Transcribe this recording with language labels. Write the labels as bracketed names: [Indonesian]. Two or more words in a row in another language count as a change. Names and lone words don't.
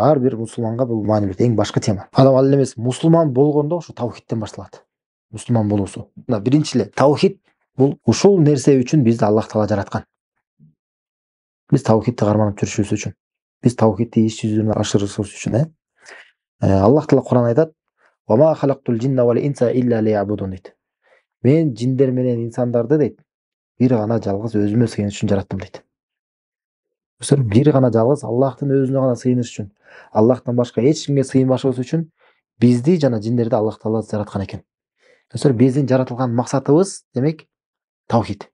[Kyrgyz] Ар бир мусулманга бул маанилүү, эң башкы тема. Адам ал эмес, мусулман болгондо ошо тавхидтен башталат. Мусулман болуусу. Мына биринчи эле тавхид бул ушул нерсе үчүн бизди Аллах Таала жараткан. Биз тавхидти карманып жүрүшүбүз үчүн, биз тавхидти иш жүзүнө ашырышыбыз үчүн, Аллах Таала Кур'ан айтат: [Arabic] "وما خلقت الجن والإنس إلا ليعبدون" дейт. [Kyrgyz] Мен жиндер менен инсандарды дейт, бир гана жалгыз өзүмө сыйыныш үчүн жараттым дейт. Бир гана жалгыз Аллахтын өзүнө гана сыйыныш үчүн, Аллахтан башка эч кимге сыйынбашыбыз үчүн бизди жана жиндерди Аллах Таала жараткан экен. Биздин жаратылган максатыбыз демек тавхид.